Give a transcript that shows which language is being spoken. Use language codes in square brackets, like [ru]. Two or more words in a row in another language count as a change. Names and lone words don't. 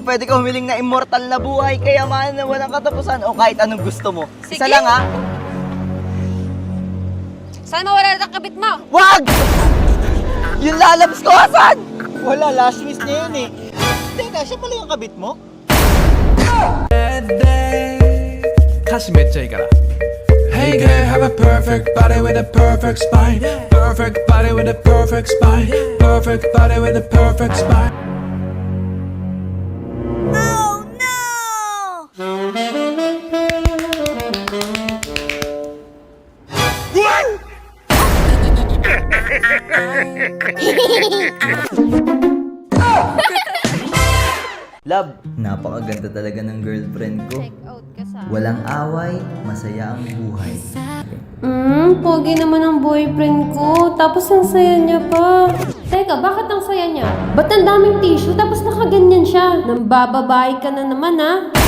[tl] Pwede ka humiling na immortal na buhay, kayamanan na walang katapusan, o kahit anong gusto mo. Isa Sige. lang ha. Saan mawala ang kabit mo? Wag! Yung lalabs ko, asan? Wala, [en] last wish [tl] niya yun eh. Teka, siya pala yung kabit mo? [ja] 歌詞めっちゃいいから [en] Hey girl, have a perfect body with a perfect spine Perfect body with a perfect spine Perfect body with a perfect spine Oh no! [tl] Love, napakaganda talaga ng girlfriend ko. [en] Check out [tl] ka sa... Walang away, masaya ang buhay. Pogi naman ang boyfriend ko. Tapos ang saya niya pa. Teka, bakit ang saya niya? Ba't ang daming tissue tapos nakaganyan siya? Nambababae ka na naman, ha?